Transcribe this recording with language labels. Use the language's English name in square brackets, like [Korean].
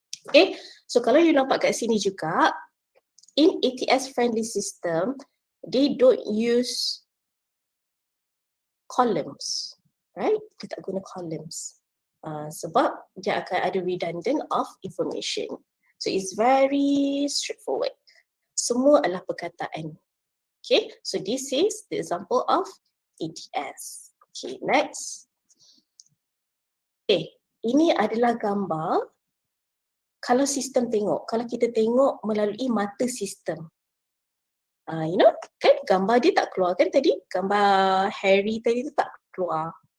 [English] Okay, so [Malay] kalau you nampak kat sini juga, [English] in ATS friendly system, they don't use columns, right? [Malay] Dia tak guna columns. Sebab dia akan ada [English] redundant of information. So it's very straightforward. [Malay] Semua adalah perkataan. [English] Okay, so this is the example of ATS. [Malay] Okay, next. Okay, ini adalah gambar kalau sistem tengok, kalau kita tengok melalui mata sistem. [English] You know, [Malay] kan gambar dia tak keluar kan tadi? Gambar Harry tadi tu tak keluar.